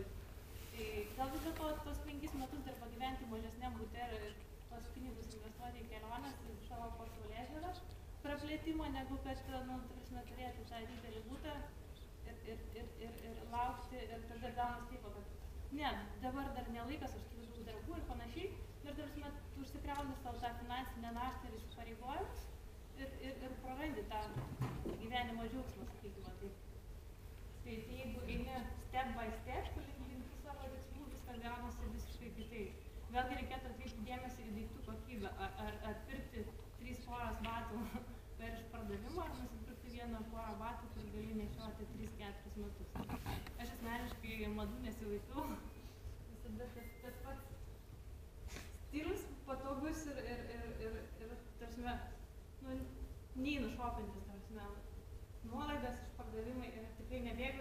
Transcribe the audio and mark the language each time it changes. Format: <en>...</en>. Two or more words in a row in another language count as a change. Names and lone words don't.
<lt>Tai gal vis dėlto tos 5 metus dar pagyventi mažesniam bute ir tos pinigus investuoti į keliones, į savo pasaulėžiūrą praplėtimą, negu kad turėti tą didelį butą ir laukti ir tada gaunas taip, kad ne, dabar dar nelaikas, aš turiu daug darbų ir panašiai. Ir tu užsikrauni savo tą finansinę naštą ir įsipareigojimus ir prarandi tą gyvenimo džiaugsmą, sakykime taip. Tai jeigu eini</lt> <en>step by step,</en> <lt>link savo tikslų, viskas gaunasi visiškai kitaip. Vėlgi reikėtų atkreipti dėmesį į daiktų kokybę. Ar pirkti 3 poras batų per išpardavimą, ar nusipirkti 1 porą batų, kur gali nešioti 3-4 metus. Aš asmeniškai madų nesilaikau. Visada tas pats stilius patogus ir neinu šopintis, nuolaidas, išpardavimai ir tikrai nebėgu.</lt>